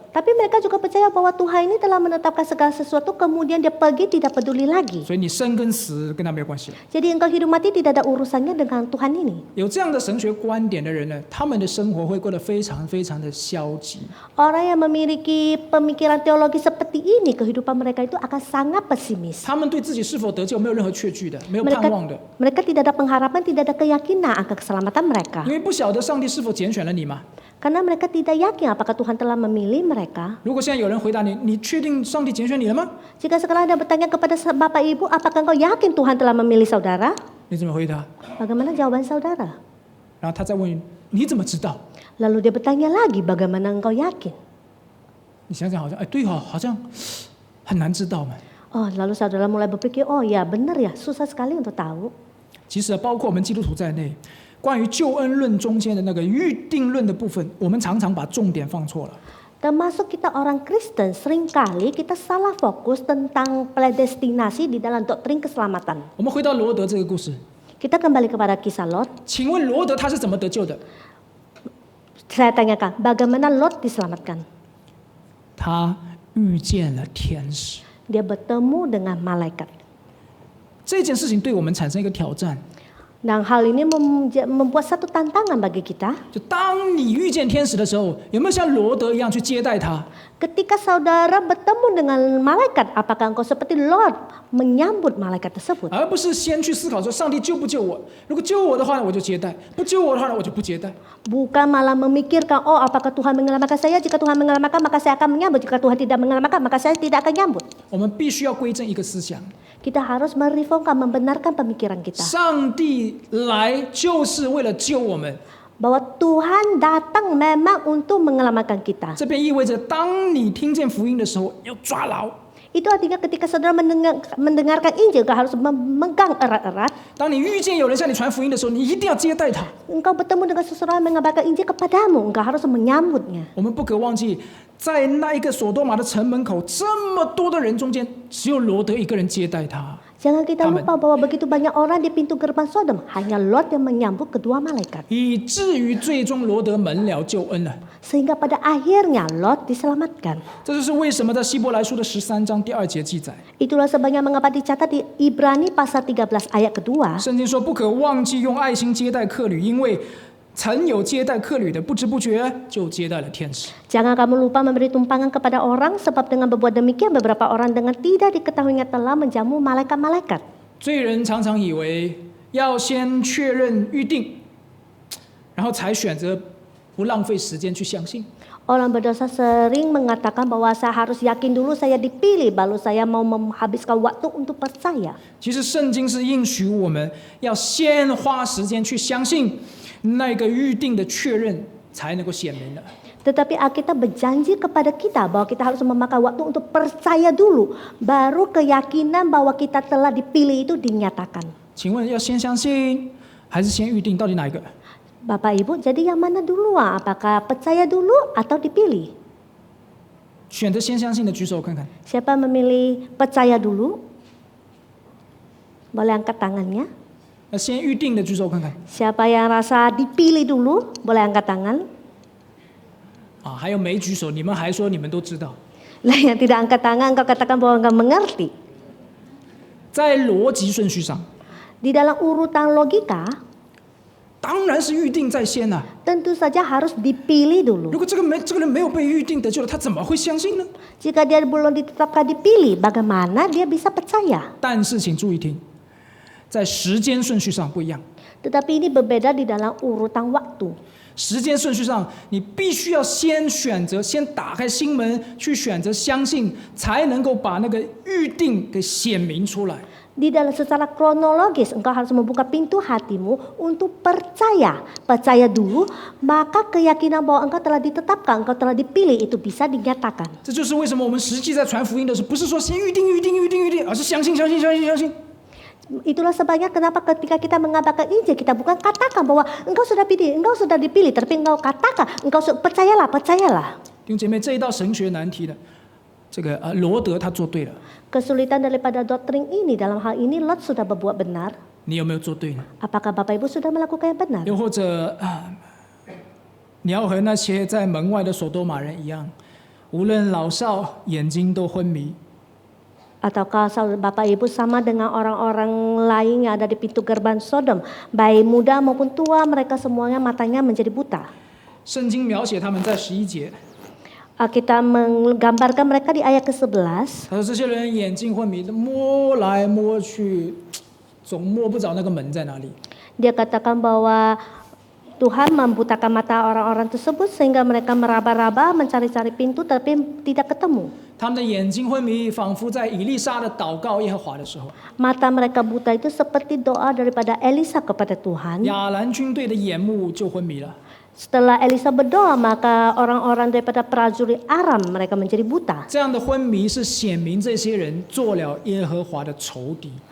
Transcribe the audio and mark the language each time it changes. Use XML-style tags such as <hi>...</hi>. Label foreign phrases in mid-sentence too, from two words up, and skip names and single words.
<id>Tapi mereka juga percaya bahwa Tuhan ini telah menetapkan segala sesuatu, kemudian dia pergi tidak peduli lagi.</id> <zh>所以你生跟死跟他没有关系了。</zh> <id>Jadi engkau hidup mati tidak ada urusannya dengan Tuhan ini.</id> <zh>有这样的神学观点的人呢，他们的生活会过得非常非常的消极。</zh> <id>Orang yang memiliki pemikiran teologi seperti ini, kehidupan mereka itu akan sangat pesimis.</id> <zh>他们对自己是否得救，没有任何确据的，没有盼望的，</zh> <id>Mereka tidak ada pengharapan, tidak ada keyakinan akan keselamatan mereka.</id> <zh>因为不晓得上帝是否拣选了你嘛。</zh> <id>Karena mereka tidak yakin apakah Tuhan telah memilih mereka.</id> <zh>如果现在有人回答你，你确定上帝拣选你了吗？</zh> <id>Jika sekarang Anda bertanya kepada Bapak Ibu, apakah engkau yakin Tuhan telah memilih saudara?</id> <zh>你怎么回答？</zh> <id>Bagaimana jawaban saudara?</id> <zh>然后他再问你，你怎么知道？</zh> <id>Lalu dia bertanya lagi, bagaimana engkau yakin?</id> <zh>你想想，好像对哦，好像很难知道嘛。</zh> <id>Oh, lalu saudara mulai berpikir, oh ya benar ya, susah sekali untuk tahu.</id> <zh>其实包括我们基督徒在内，关于救恩论中间的那个预定论的部分，我们常常把重点放错了。</zh> <id>Termasuk kita orang Kristen, seringkali kita salah fokus tentang predestinasi di dalam doktrin keselamatan.</id> <zh>我们回到罗德这个故事，</zh> <id>Kita kembali kepada kisah Lot.</id> <zh>请问罗德他是怎么得救的？</zh> <id>Saya tanyakan, bagaimana Lot diselamatkan?</id> <zh>他遇见了天使。</zh> <id>Dia bertemu dengan malaikat.</id> <zh>这件事情对我们产生一个挑战，</zh> <id>Dan hal ini membuat satu tantangan bagi kita.</id> <zh>就当你遇见天使的时候，有没有像罗德一样去接待他？</zh> <id>Ketika saudara bertemu dengan malaikat, apakah engkau seperti Lot menyambut malaikat tersebut?</id> <zh>而不是先去思考说上帝救不救我？如果救我的话，我就接待；不救我的话，我就不接待。</zh> <id>Bukan malah memikirkan, oh apakah Tuhan menyelamatkan saya? Jika Tuhan menyelamatkan, maka saya akan menyambut. Jika Tuhan tidak menyelamatkan, maka saya tidak akan menyambut.</id> <zh>我们必须要归正一个思想：</zh> <id>Kita harus mereformkan, membenarkan pemikiran kita.</id> <zh>上帝来就是为了救我们。</zh> <id>Bahwa Tuhan datang memang untuk menyelamatkan kita.</id> <zh>这便意味着，当你听见福音的时候，要抓牢；</zh> <id>Itu artinya ketika saudara mendengarkan Injil, engkau harus memegang erat-erat.</id> <zh>当你遇见有人向你传福音的时候，你一定要接待他。</zh> <id>Engkau bertemu dengan seseorang yang mengabarkan Injil kepadamu, engkau harus menyambutnya.</id> <zh>我们不可忘记，在那一个索多玛的城门口，这么多的人中间，只有罗德一个人接待他。</zh> <id>Jangan kita lupa bahwa begitu banyak orang di pintu gerbang Sodom, hanya Lot yang menyambut kedua malaikat.</id> <zh>以至于最终罗德门了救恩了。</zh> <id>Sehingga pada akhirnya Lot diselamatkan.</id> <zh>这就是为什么在希伯来书的13章第2节记载，</zh> <id>Itulah sebabnya mengapa dicatat di Ibrani pasal 13 ayat kedua.</id> <zh>圣经说不可忘记用爱心接待客旅，因为曾有接待客旅的，不知不觉就接待了天使。</zh> <id>Jangan kamu lupa memberi tumpangan kepada orang, sebab dengan berbuat demikian beberapa orang dengan tidak diketahuinya telah menjamu malaikat-malaikat.</id> <zh>罪人常常以为要先确认预定，然后才选择不浪费时间去相信。</zh> <id>Orang berdosa sering mengatakan bahwa saya harus yakin dulu saya dipilih, baru saya mau menghabiskan waktu untuk percaya.</id> <zh>其实圣经是应许我们要先花时间去相信那个预定的确认，才能够显明的。</zh> <id>Tetapi Alkitab berjanji kepada kita bahwa kita harus memakai waktu untuk percaya dulu, baru keyakinan bahwa kita telah dipilih itu dinyatakan.</id> <zh>请问要先相信还是先预定？到底哪一个？</zh> <id>Bapak Ibu, jadi yang mana duluan? Apakah percaya dulu atau dipilih?</id> <zh>选择先相信的举手看看。</zh> <id>Siapa memilih percaya dulu? Boleh angkat tangannya.</id> <zh>那先预定的举手看看。</zh> <id>Siapa yang rasa dipilih dulu? Boleh angkat tangan.</id> <zh>啊，还有没举手？你们还说你们都知道。</zh> <id>Lah yang tidak angkat tangan, engkau katakan bahwa engkau mengerti.</id> <zh>在逻辑顺序上，</zh> <id>Di dalam urutan logika,</id> <zh>当然是预定在先啊。</zh> <id>tentu saja harus dipilih</id> <zh>如</zh> <id>dulu.</id> <zh>果这个人没有被预定得救了，他怎么会相信呢？</zh> <id>Jika dia belum ditetapkan dipilih, bagaimana dia bisa percaya?</id> <zh>但是请注意听，在时间顺序上不一样。</zh> <id>Tetapi ini berbeda di dalam urutan waktu.</id> <zh>时间顺序上，你必须要先选择，先打开心门去选择相信，才能够把那个预定给显明出来。</zh> <id>Di dalam secara kronologis, engkau harus membuka pintu hatimu untuk percaya. Percaya dulu, maka keyakinan bahwa engkau telah ditetapkan, engkau telah dipilih itu bisa dinyatakan.</id> <zh>这就是为什么我们实际在传福音的时候，不是说先预定，而是相信。</zh> <id>Itulah sebabnya kenapa ketika kita mengabarkan Injil, kita bukan katakan bahwa engkau sudah pilih, engkau sudah dipilih, tapi engkau katakan, engkau percayalah.</id> <zh>弟兄姐妹，这一道神学难题的，这个罗德他做对了，</zh> <id>Kesulitan daripada doktrin ini, dalam hal ini Lot sudah berbuat benar.</id> <zh>你有没有做对呢？</zh> <id>Apakah Bapak Ibu sudah melakukan yang benar?</id> <zh>又或者你要和那些在门外的所多玛人一样，无论老少，眼睛都昏迷。</zh> <id>Ataukah Bapak Ibu sama dengan orang-orang lain yang ada di pintu gerbang Sodom, baik muda maupun tua, mereka semuanya matanya menjadi buta.</id> <zh>圣经描写他们在11节，</zh> <id>Kita menggambarkan mereka di ayat ke-11.</id> <zh>他说这些人眼睛昏迷，摸来摸去，总摸不着那个门在哪里。</zh> <id>Dia katakan bahwa Tuhan membutakan mata orang-orang tersebut sehingga mereka meraba-raba mencari-cari pintu tapi tidak ketemu.</id> <zh>他们的眼睛昏迷，仿佛在以利沙的祷告耶和华的时候，</zh> <id>Mata mereka buta itu seperti doa daripada Elisa kepada Tuhan.</id> <zh>亚兰军队的眼目就昏迷了。</zh> <id>Setelah Elisa berdoa, maka orang-orang daripada prajurit Aram mereka menjadi buta.</id> <zh>这样的昏迷是显明这些人做了耶和华的仇敌。</zh>